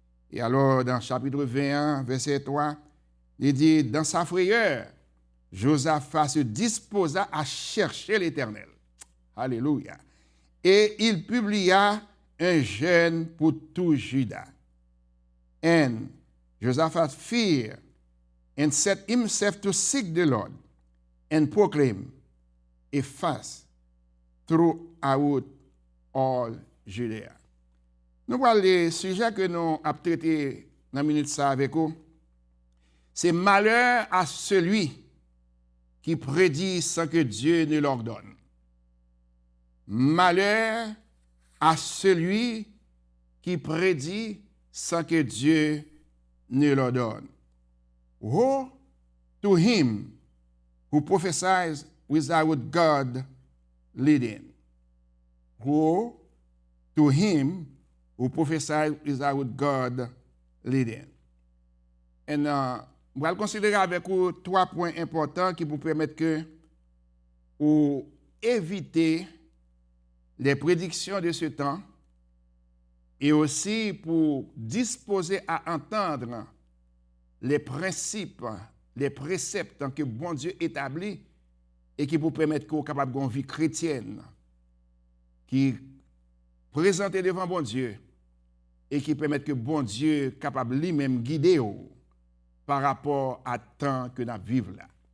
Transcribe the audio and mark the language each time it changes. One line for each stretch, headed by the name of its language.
French: Et alors, dans chapitre 21, verset 3, il dit, dans sa frayeur, Josaphat se disposa à chercher l'Éternel. Alléluia. Et il publia un jeûne pour tout Juda.
English: And Josaphat feared and set himself to seek the Lord and proclaim a fast throughout all Judea.
French: Nous parlons des sujets que nous avons traités dans la minute ça avec vous. C'est malheur à celui qui prédit sans que Dieu ne l'ordonne. Malheur à celui qui prédit sans que Dieu ne l'ordonne.
English: Woe to him who prophesies without God leading. Woe to him who prophesies without God leading.
French: Et je vais considérer avec vous 3 points importants qui vous permettent que vous éviter les prédictions de ce temps et aussi pour disposer à entendre les principes, les préceptes que bon Dieu établit et qui vous permettent que vous soyez capable d'une vie chrétienne qui présente devant bon Dieu et qui permettent que bon Dieu soit capable lui-même guider par rapport à temps que nous vivons là.